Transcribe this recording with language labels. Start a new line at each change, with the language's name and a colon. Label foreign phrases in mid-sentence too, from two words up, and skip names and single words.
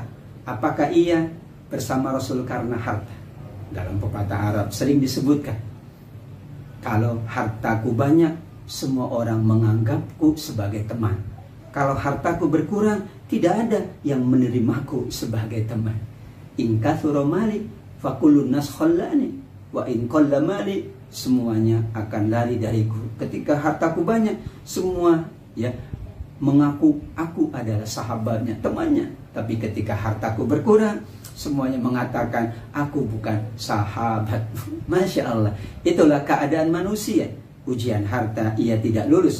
Indonesian: Apakah ia bersama Rasul karena harta? Dalam pepatah Arab sering disebutkan, kalau hartaku banyak, semua orang menganggapku sebagai teman. Kalau hartaku berkurang, tidak ada yang menerimaku sebagai teman.
Arabic: إن كثر مالي فكل الناس خلاني وإن قل مالي,
Indonesian: semuanya akan lari dariku. Ketika hartaku banyak, semua ya mengaku aku adalah sahabatnya, temannya. Tapi ketika hartaku berkurang, semuanya mengatakan aku bukan sahabat.
Arabic: ما شاء الله,
Indonesian: itulah keadaan manusia. Ujian harta ia tidak lulus.